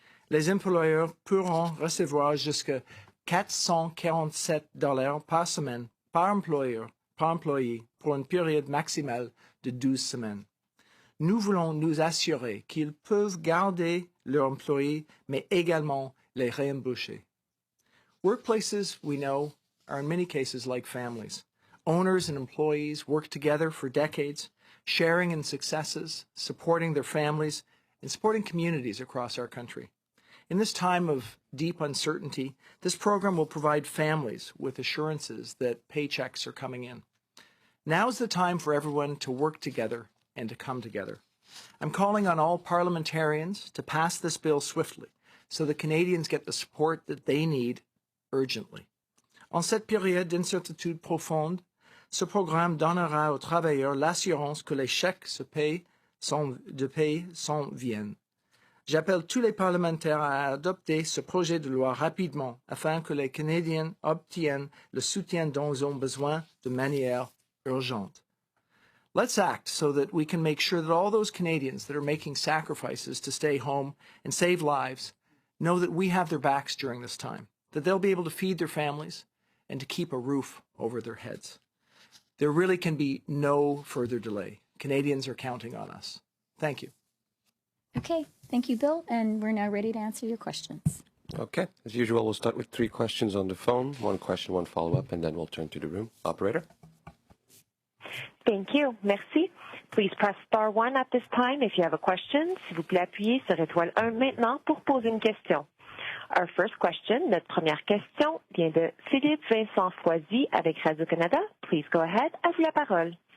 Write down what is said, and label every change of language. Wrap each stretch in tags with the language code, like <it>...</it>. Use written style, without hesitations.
<fr>Les employeurs pourront recevoir jusqu'à $447 par semaine par employé pour une période maximale de 12 semaines. Nous voulons nous assurer qu'ils peuvent garder leurs employés, mais également les réembaucher.</fr> <en>Workplaces, we know, are in many cases like families. Owners and employees work together for decades, sharing in successes, supporting their families, and supporting communities across our country. In this time of deep uncertainty, this program will provide families with assurances that paychecks are coming in. Now's the time for everyone to work together and to come together. I'm calling on all parliamentarians to pass this bill swiftly so that Canadians get the support that they need urgently.</en> <fr>En cette période d'incertitude profonde, ce programme donnera aux travailleurs l'assurance que les chèques de paie s'en viennent. J'appelle tous les parlementaires à adopter ce projet de loi rapidement afin que les Canadiens obtiennent le soutien dont ils ont besoin de manière urgente.</fr> <en>Let's act so that we can make sure that all those Canadians that are making sacrifices to stay home and save lives know that we have their backs during this time, that they'll be able to feed their families and to keep a roof over their heads. There really can be no further delay. Canadians are counting on us. Thank you. Okay, thank you, Bill, and we're now ready to answer your questions. Okay, as usual, we'll start with 3 questions on the phone, 1 question, 1 follow-up, and then we'll turn to the room. Operator? Thank you.</en> <fr>Merci.</fr> <en>Please press star 1 at this time if you have a question.</en> <fr>S'il vous plaît, appuyez sur étoile 1 maintenant pour poser une question.</fr> <en>Our first question,</en> <fr>notre première question, vient de Philippe Vincent Foisy avec Radio-Canada.</fr> <en>Please go ahead,</en> <fr>à vous la parole.</fr>